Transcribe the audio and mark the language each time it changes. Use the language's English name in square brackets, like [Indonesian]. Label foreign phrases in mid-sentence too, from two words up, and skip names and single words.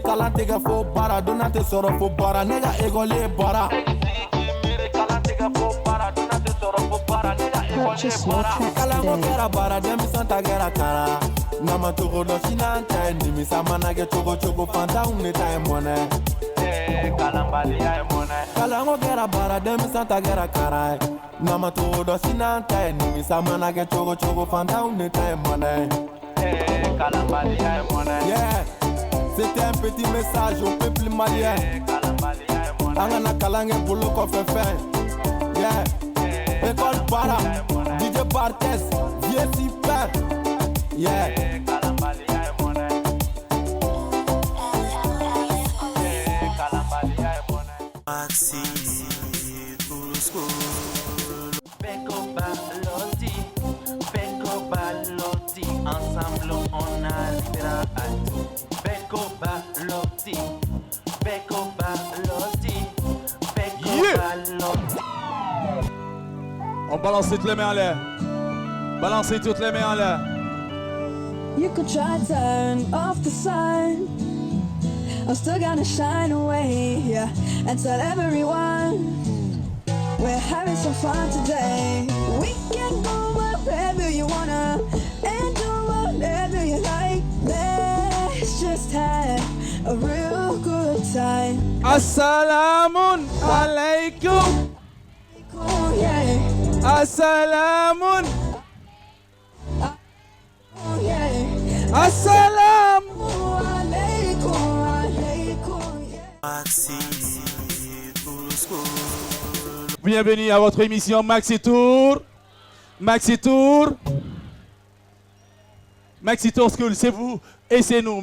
[Bambara] kalan tɛ kɛ fo baara donna tɛ sɔrɔ fo baara ne ka école ye baara e k'i sigi k'i miiri kalan tɛ kɛ fo baara donna tɛ sɔrɔ fo baara ne ka école ye baara kalanko kɛra baara denmisɛn ta kɛra kara nama cogo dɔ sinan ta ye nimisa mana kɛ cogo cogo fantanw ne ta ye mɔnɛ kalanbaliya ye mɔnɛ kalanko kɛra baara denmisɛn ta kɛra kara ye nama cogo dɔ sinan ta ye nimisa mana kɛ cogo cogo fantanw ne ta ye mɔnɛ kalanbaliya ye mɔnɛ yeah. [French] C'était un petit message au peuple malien [Bambara] an kana kalan kɛ bolo kɔfɛ fɛn [French] yeah. École para DJ Bartes vieux super yeah. Maxi Tour School Peko Balotti ensemble on arrivera à tout Peko Balotti On balance toutes les mains en l'air. Balancez toutes les mains en l'air. [English] You could try to turn off the sun. I'm still gonna shine away, yeah, and tell everyone we're having some fun today. We can go wherever you wanna and do whatever you like. Let's just have a real good time. [Arabic] السلام عليكم. Oh, yeah. Assalamun. Oh, yeah. Assalam. [French] Maxi Tour School. Bienvenue à votre émission Maxi Tour. Maxi Tour. Maxi Tour School, c'est vous et c'est nous.